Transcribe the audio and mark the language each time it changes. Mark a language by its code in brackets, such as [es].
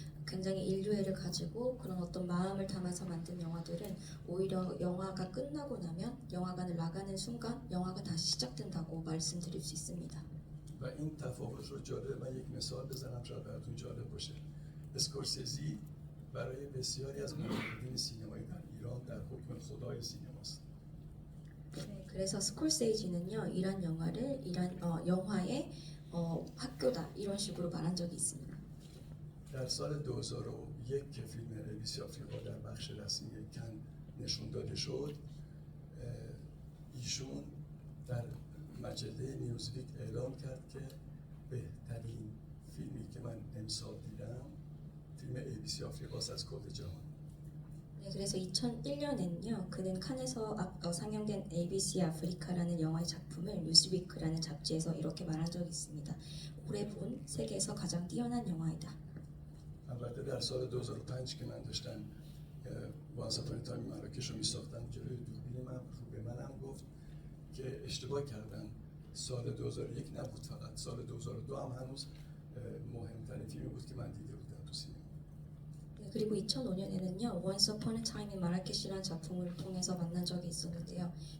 [ko] 굉장히 인류애를 가지고 그런 어떤 마음을 담아서 만든 영화들은 오히려 영화가 끝나고 나면 영화관을 나가는 순간 영화가 다시 시작된다고 말씀드릴 수 있습니다. [fa] و این تفاوت رو جالب، من یک مثال بزنم شاید براتون جالب باشه. اسکورسیزی برای بسیاری از منتقدین سینمایی در ایران در حکم خدای سینماست. [ko] 네, 그래서 스콜세이지는요 이란 영화를 영화의 학교다 이런 식으로 말한 적이 있습니다. [fa] در سال 2001 که فیلم ABC آفریقا در بخش رسمی کن نشون داده شد، ایشون در مجله نیوزویک اعلام کرد که بهترین فیلمی که من امسال دیدم فیلم ABC آفریقاست از کل جهان. [ko] 네, 그래서 2001년에는요 그는 칸에서 상영된 ABC 아프리카라는 영화의 작품을 뉴스위크라는 잡지에서 이렇게 말한 적이 있습니다. 올해 본 세계에서 가장 뛰어난 영화이다. [fa] البته در سال 2005 که من داشتم وانس اپون تایم مراکش رو میساختم جلوی دوربین من رو به منم گفت که اشتباه کردم، سال 2001 نبود فقط، سال 2002 هم هنوز مهمترین فیلمی بود که من دیده بودم تو سینما. [ko] 네, 그리고 2005년에는요 Once Upon a Time in Marrakesh라는 작품을 통해서 만난 적이 있었는데요.